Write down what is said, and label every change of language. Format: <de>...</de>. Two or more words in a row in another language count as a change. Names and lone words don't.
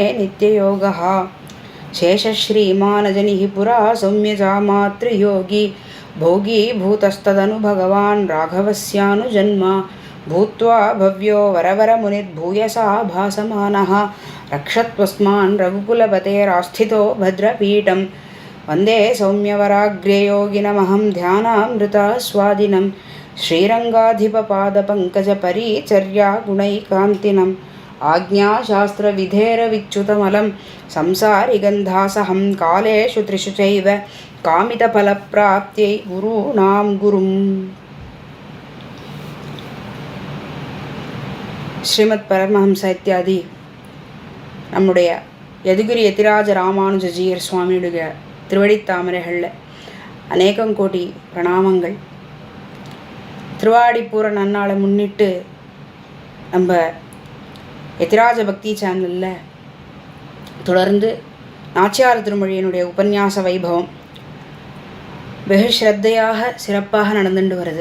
<sa>नित्ययोगः शेषश्रीमानजनिः पुरा सौम्यजामातृयोगी भोगी भूतस्तदनु भगवान् राघवस्यानुजन्मा भूत्वा भव्यो वरवरमुनिर्भूयसा भासमानः रक्षत्वस्मान् रघुकुलपतेरास्थितो भद्रपीठं वन्दे सौम्यवराग्र्ययोगिनमहं ध्यानामृतास्वादिनं श्रीरङ्गाधिपपादपङ्कजपरिचर्यागुणैकान्तिनम् आज्ञाशास्त्रविधेरविच्युतमलं संसारिगन्धासहं कालेषु त्रिषु चैव कामितफलप्राप्त्यै गुरूणां गुरुम्.</sa> <ta>ஸ்ரீமத் பரமஹம்ச இத்தியாதி நம்முடைய யதுகிரி யதிராஜ ராமானுஜஜீயர் சுவாமியுடைய திருவடித்தாமரைகளில் அநேகம் கோடி பிரணாமங்கள். திருவாடிப்பூர நன்னாளை முன்னிட்டு நம்ம யதிராஜ பக்தி சேனலில் தொடர்ந்து நாச்சியார் திருமொழியினுடைய உபன்யாச வைபவம் வெகு ஸ்ரத்தையாக சிறப்பாக நடந்துட்டு வருது.</ta>